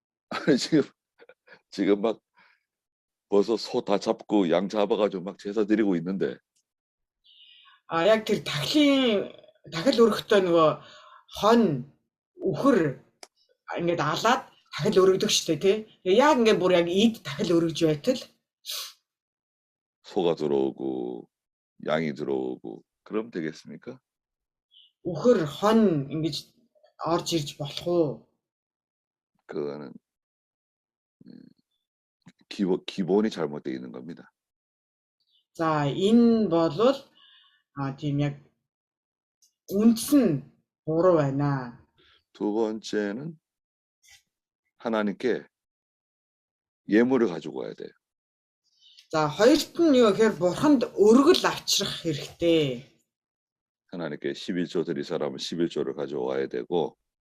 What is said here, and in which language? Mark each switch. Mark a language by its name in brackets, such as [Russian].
[Korean] 아니 지금 막 벌써 소 다 잡고 양 잡아가지고 막 제사 드리고 있는데. [Mongolian] Яг тэр тахил өргөхдөө нөгөө хон үхэр ингээд алаад тахил өргөдөг штэ тий. Яг ингээд бүр яг ид тахил өргөж байтал [Korean] 소가 들어오고 양이 들어오고 그럼 되겠습니까? [Mongolian] үхэр хон ингэж орж ирж болох уу? [Korean] 그거는 기본이 잘못되어 있는 겁니다. [Mongolian] За энэ болвол тийм яг үндэс нь буруу байна. [Korean] 두 번째는 하나님께 예물을 가지고 와야 돼요. [Mongolian] За хоёрт нь юу гэхээр бурханд өргөл авчрах хэрэгтэй. [Korean] 하나님께 11조 드릴 사람은 11조를 가져와야 되고